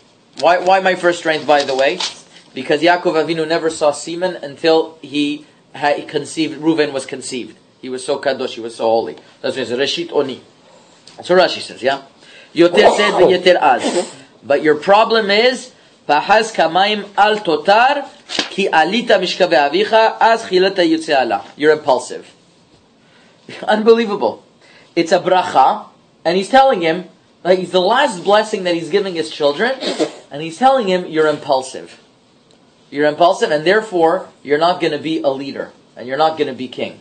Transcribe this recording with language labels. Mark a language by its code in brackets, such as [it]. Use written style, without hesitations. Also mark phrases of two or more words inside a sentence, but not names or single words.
[en] Why my first strength, by the way? Because Yaakov Avinu never saw semen until he had conceived, Reuven was conceived. He was so kadosh, he was so holy. That's why he says, [he] ראשית אוני. [en] That's what Rashi says, yeah? [he] יתר שאת ויתר עז. [en] But your problem is, [he] פחז כמים אל תותר כי עלית משכבי אביך אז חללת יצועי עלה. [en] You're impulsive. Unbelievable. It's a bracha, and he's telling him, like, the last blessing that he's giving his children, and he's telling him, you're impulsive. You're impulsive, and therefore, you're not going to be a leader, and you're not going to be king.